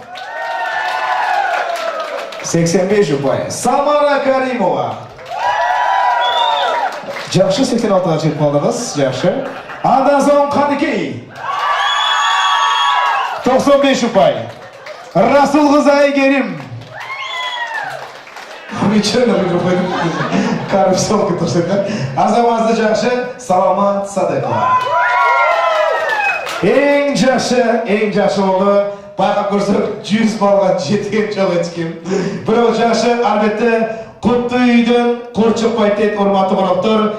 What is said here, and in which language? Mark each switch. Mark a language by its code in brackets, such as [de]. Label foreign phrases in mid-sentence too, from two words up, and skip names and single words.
[ky] 85 упай. Самара Каримова. Жакшы 86-га чыгып калдыңыз, жакшы. Андан соң Каныкей. 95 упай. Расул кызы Айгерим. [ru] Ничего не выходит. [ky] Коррупция турсуда. Азаматсыз жакшы Саламат Садыкова. Эң жакшы болду. Байкап көрсөк 100 балга жеткен жок эчким. Бирок жакшы, албетте Кутты үйдөн Курчукбай дейт, урматтуу коноктор.